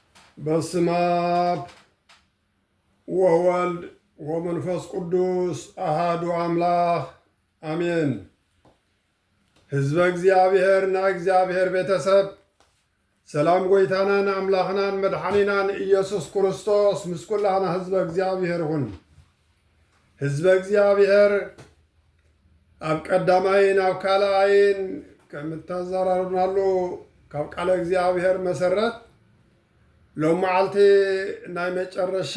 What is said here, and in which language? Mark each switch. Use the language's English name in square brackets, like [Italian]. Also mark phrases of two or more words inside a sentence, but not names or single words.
[Geez] በስመ አብ ወወልድ ወመንፈስ ቅዱስ አሃዱ አምላክ አሜን። ህዝበ እግዚአብሔር [Tigrinya] ና እግዚአብሔር ቤተሰብ ሰላም ጎይታናን አምላኽናን መድኃኒናን ኢየሱስ ክርስቶስ ምስ ኩላና ህዝበ እግዚአብሔር ሁን። [Geez] ህዝበ እግዚአብሔር [Tigrinya] ኣብ ቀዳማይን ኣብ ካልኣይን ከምተዘራርናሉ ካብ [Geez] ቃለ እግዚአብሔር [Tigrinya] መሰረት ሎም መዓልቲ ናይ መጨረሻ